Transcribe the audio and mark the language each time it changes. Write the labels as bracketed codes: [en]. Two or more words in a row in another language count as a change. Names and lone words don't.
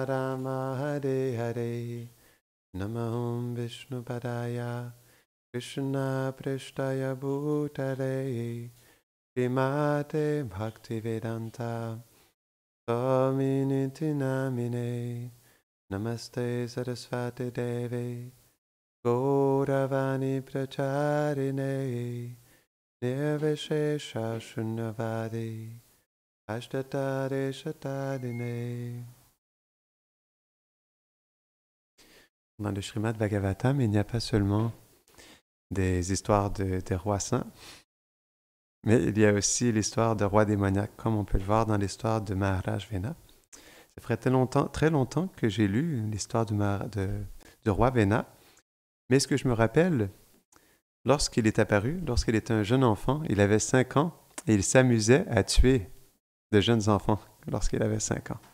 [sa] राम हरे हरे नमः विष्णु पादाय कृष्ण प्रेष्ठाय भूतले श्रीमते भक्तिवेदान्त स्वामिन्निति नामिने नमस्ते सरस्वती देवी गौरवाणी प्रचारिणे निर्विशेष शून्यवादि अष्टतारे शतादिने. [fr] Dans le Srimad Bhagavatam, il n'y a pas seulement des histoires de rois saints, mais il y a aussi l'histoire de rois démoniaques, comme on peut le voir dans l'histoire de Maharaj Vena. Ça ferait très longtemps que j'ai lu l'histoire du roi Vena, mais ce que je me rappelle, lorsqu'il est apparu, lorsqu'il était un jeune enfant, il avait 5 ans, et il s'amusait à tuer de jeunes enfants lorsqu'il avait 5 ans.